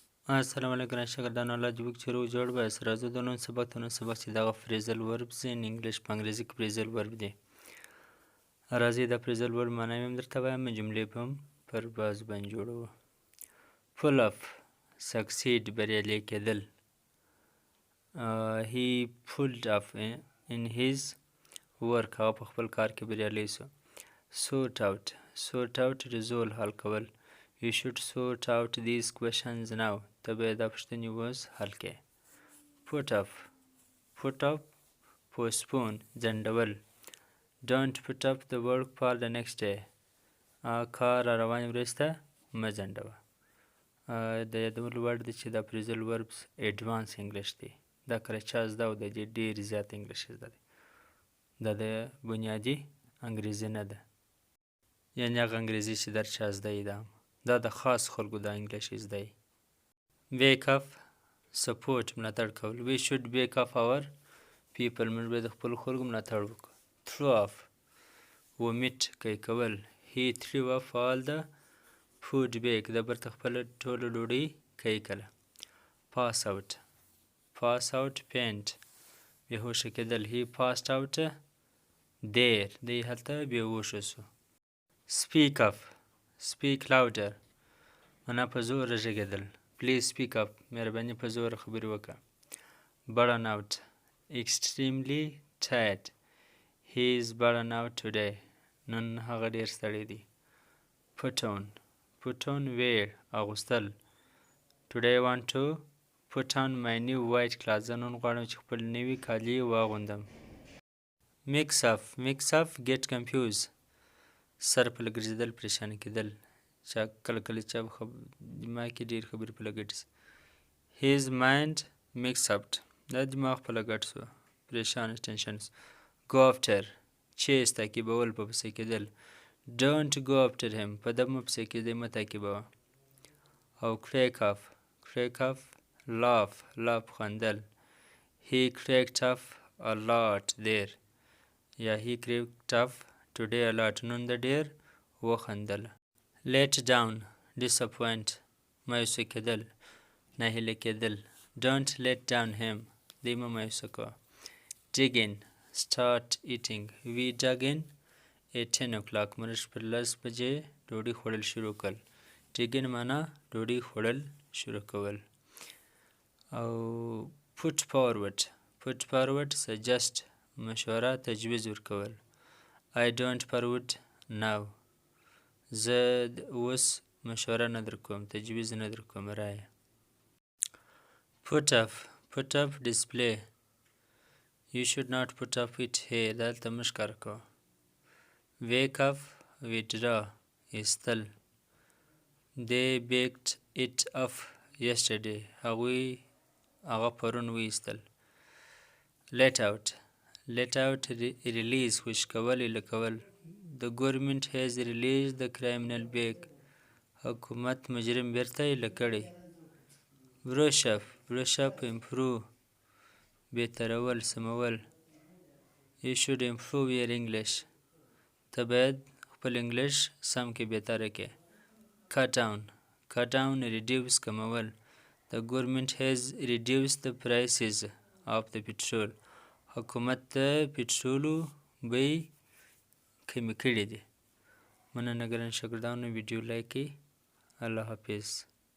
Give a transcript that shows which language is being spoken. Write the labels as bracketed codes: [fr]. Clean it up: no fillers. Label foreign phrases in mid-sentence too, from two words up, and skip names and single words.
[ps] السلام علیکم شاګردانو الله دې وکړي چې روغ جوړ به یاست. راځو د نن سبق چې دغه [en] phrasal verbs in English [ps] په انګریزي کې phrasal verb دی. راځئ د phrasal verb معنی مې هم درته وایم، جملې به هم پر بازو باندې جوړوو. [en] Pull off succeed [ps] بریالی کېدل. [en] He pulled off in his work [ps] هغه په خپل کار کې بریالی سو. [en] Sort out resolve [ps] حل کول. [en] You should sort out these questions now. [ps] ته باید دا پوښتنې اوس حل کړې. [en] Put off postpone ځنډول. Don't put up the work for the next day. [ps] کار را روانې ورځې ته مه ځنډوه. د یادولو وړ دی چې دا [en] phrasal verbs advance English [ps] دی. دا کله چا زده او د دې ډېر زیات انګلیش زده دی. دا د بنیادي انګریزي نه ده، یعنې هغه انګریزي چې در چا زده یې دا د خاص خلکو د انګلیش زده یې. [en] Back off support [ps] ملاتړ کول. [en] We should back off our people. [ps] موږ باید د خپلو خلکو ملاتړ وکړو. [en] Throw off vomit [ps] کوي کول. [en] He threw off all the food back. [ps] د برته خپله ټوله ډوډۍ کوي کله. [en] Pass out faint [ps] بېهوشه کېدل. [en] He passed out there. [ps] دی هلته بېهوشه سو. [en] Speak louder [ps] معنا په زوره غږېدل. [en] Please speak up. [ps] مهرباني په زوره خبرې وکړه. [en] Burn out extremely tired. He is burn out today. [ps] نن هغه ډېر ستړی دی. [en] Put on wear اغوستل. Today I want to put on my new white clothes. [ps] زه نن غواړم چې خپل نوي کالي واغوندم. [en] Mix up get confused [ps] سر په لګرځېدل پریشانه کېدل. چا کله چا دماغ کې ډېر خبرې په لګټ سي. [en] His mind mixed up [ps] دا دماغ په لګټ سو پریشانه ټینشن سو. [en] Go after chase [ps] تعقیبول په پسې کېدل. [en] Don't go after him [ps] په ده مه پسې کېدئ مه تعقیبوه. [en] او crack off laugh خندل. He cracked off a lot there. یا he cracked off today a lot. [ps] نن د ډېر وخندل. [en] Let down disappoint [ps] مایوسه کېدل ناهیله کېدل. [en] Don't let down him [ps] دی مه مایوسه کوه. [en] Dig in start eating. We dug in at 10 o'clock. [ps] موږ پر 10 بجې ډوډۍ خوړل شروع کړل. [en] Dig in [ps] معنا ډوډۍ خوړل شروع کول. او [en] put forward suggest [ps] مشوره تجویز ورکول. [en] I don't forward now. [ps] زه اوس مشوره نه در کوم تجویز نه در کوم رایه. [en] Put up display. You should not put up it here. [ps] دلته مه ښکاره کوه. [en] Wake up withdraw ایستل. They baked it off yesterday. [ps] هغه پرون وایستل. [en] Let out release [ps] خوشي کول ایله کول. [en] The government has released the criminal back. [ps] حکومت مجرم بیرته ایله کړی. [en] Brush up improve [ps] بهترول سمول. [en] You should improve your English. [ps] ته باید خپل انګلیش سم کې بهتره کې. [en] Cut down reduce کمول. The government has reduced the prices of the petrol. [ps] حکومت د پټرولو بیې کمې کړي دي. مننه ګران شاګردانو، ویډیو لایک کړئ. الله حافظ.